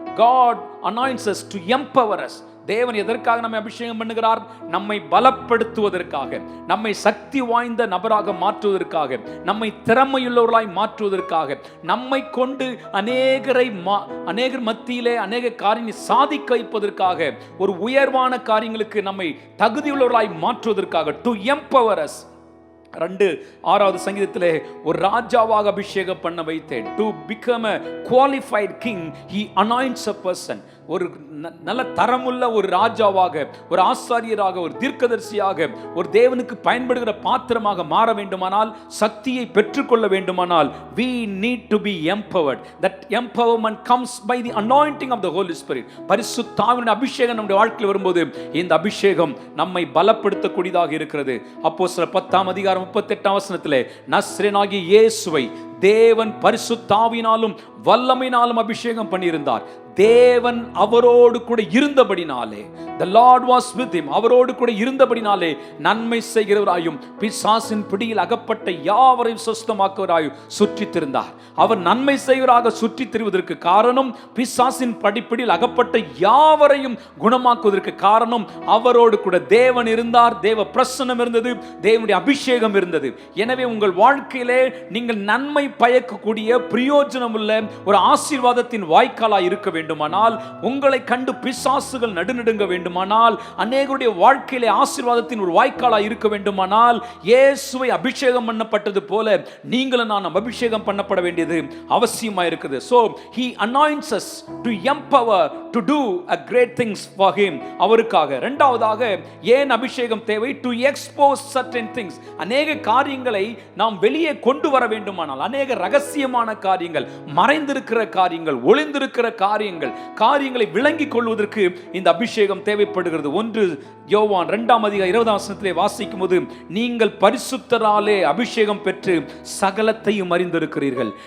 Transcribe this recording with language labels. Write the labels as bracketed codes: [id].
[en] God anoints us to empower us. [ta] தேவன் எதற்காக நம்மை அபிஷேகம் பண்ணுகிறார்? நம்மை பலப்படுத்துவதற்காக, நம்மை சக்தி வாய்ந்த நபராக மாற்றுவதற்காக, நம்மை திறமையுள்ளவர்களாய் மாற்றுவதற்காக, நம்மை கொண்டு அநேகர் மத்தியிலே அநேக காரியங்களை சாதிக்க வைப்பதற்காக, ஒரு உயர்வான காரியங்களுக்கு நம்மை தகுதியுள்ளவர்களாய் மாற்றுவதற்காக, [en] To empower us. [ta] 2வது சங்கீதத்திலே ஒரு ராஜாவாக அபிஷேகம் பண்ண வைத்தேன். [en] To become a qualified king, he anoints a person. [ta] ஒரு நல்ல தரமுள்ள ஒரு ராஜாவாக, ஒரு ஆசாரியராக, ஒரு தீர்க்கதரிசியாக, ஒரு தேவனுக்கு பயன்படுகிற பாத்திரமாக மாற வேண்டுமானால், சக்தியை பெற்றுக்கொள்ள வேண்டுமானால், [en] we need to be empowered. That empowerment comes by the anointing of the Holy Spirit. [ta] பரிசுத்த ஆவியின் அபிஷேகம் நம்முடைய வாழ்க்கையில் வரும்போது இந்த அபிஷேகம் நம்மை பலப்படுத்தக்கூடியதாக இருக்கிறது. அப்போஸ்தலர் 10:38 வசனத்திலே, நஸ்ரேனாகிய இயேசுவை தேவன் பரிசுத்த ஆவியினாலும் வல்லமையினாலும் அபிஷேகம் பண்ணியிருந்தார். தேவன் அவரோடு கூட இருந்தபடினாலே, [en] the Lord was with him, [ta] அவரோடு கூட இருந்தபடினாலே நன்மை செய்கிறவராயும் பிசாசின் பிடியில் அகப்பட்ட யாவரையும் சுத்தமாக்குவராயும் சுற்றித் திரிந்தார். அவர் நன்மை செய்வராக சுற்றித் திரிவதற்கு காரணம், பிசாசின் படிப்பிடியில் அகப்பட்ட யாவரையும் குணமாக்குவதற்கு காரணம், அவரோடு கூட தேவன் இருந்தார், தேவ பிரசன்னம் இருந்தது, தேவனுடைய அபிஷேகம் இருந்தது. எனவே உங்கள் வாழ்க்கையிலே நீங்கள் நன்மை பயக்கக்கூடிய பிரயோஜனம் உள்ள ஒரு ஆசீர்வாதத்தின் வாய்க்காலாய் இருக்க வேண்டும். வேண்டுமானால், உங்களை கண்டு பிசாசுகள் நடுநடுங்க வேண்டுமானால், அநேகருடைய வாழ்க்கையிலே ஆசீர்வாதத்தின் ஒரு வாய்க்காலாய் இருக்க வேண்டுமானால், இயேசுவை அபிஷேகம் பண்ணப்பட்டது போல நீங்களும் நான் அபிஷேகம் பண்ணப்பட வேண்டியது அவசியமாக இருக்குது. [en] So he anoints us to empower to do a great things for him. [ta] அவருக்காக. இரண்டாவதாக ஏன் அபிஷேகம் தேவை? [en] to expose certain things. [ta] அநேக காரியங்களை நாம் வெளியே கொண்டு வர வேண்டுமானால், அநேக ரகசியமான காரியங்கள், மறைந்திருக்கிற காரியங்கள், ஒளிந்திருக்கிற காரியங்களை விளங்கிக் கொள்வதற்கு இந்த அபிஷேகம் தேவைப்படுகிறது. ஒன்று யோவான் 2:20 வாசிக்கும் போது, நீங்கள் பரிசுத்தராலே அபிஷேகம் பெற்று சகலத்தையும் அறிந்திருக்கிறீர்கள்.